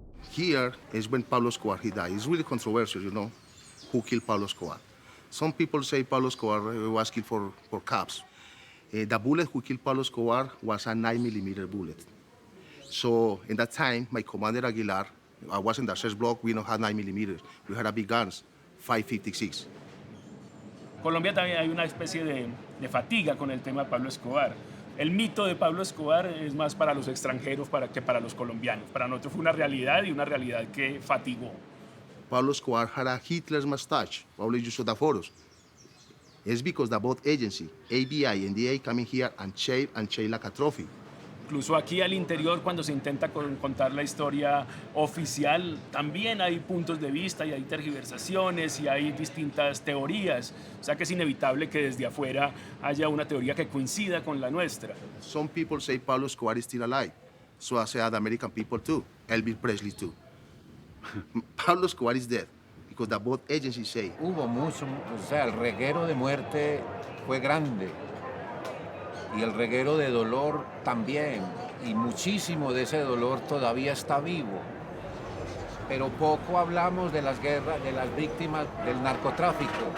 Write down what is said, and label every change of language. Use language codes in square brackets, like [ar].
[en] Here is when Pablo Escobar he died. It's really controversial, you know, who killed Pablo Escobar. Some people say Pablo Escobar was killed for cops. The bullet who killed Pablo Escobar was a 9mm bullet. So in that time, my commander Aguilar, I was in the search block, we don't have 9mm. We had a big guns, 5.56. [es] Colombia también hay una especie de fatiga con el tema de Pablo Escobar. El mito de Pablo Escobar es más para los extranjeros que para los colombianos. Para nosotros fue una realidad y una realidad que fatigó. [en] Pablo Escobar had a Hitler's mustache. Probably you saw the photos. It's because the both agency, ABI and DA, coming here and shave like a trophy. [es] Incluso aquí al interior, cuando se intenta contar la historia oficial, también hay puntos de vista y hay tergiversaciones y hay distintas teorías. O sea que es inevitable que desde afuera haya una teoría que coincida con la nuestra. [en] Some people say Pablo Escobar is still alive. So I say the American people too, Elvis Presley too. Pablo Escobar is dead because the both agencies say. [es] Hubo mucho, o sea, el reguero de muerte fue grande. Y el reguero de dolor también, y muchísimo de ese dolor todavía está vivo. pero poco hablamos de las guerras, de las víctimas del narcotráfico.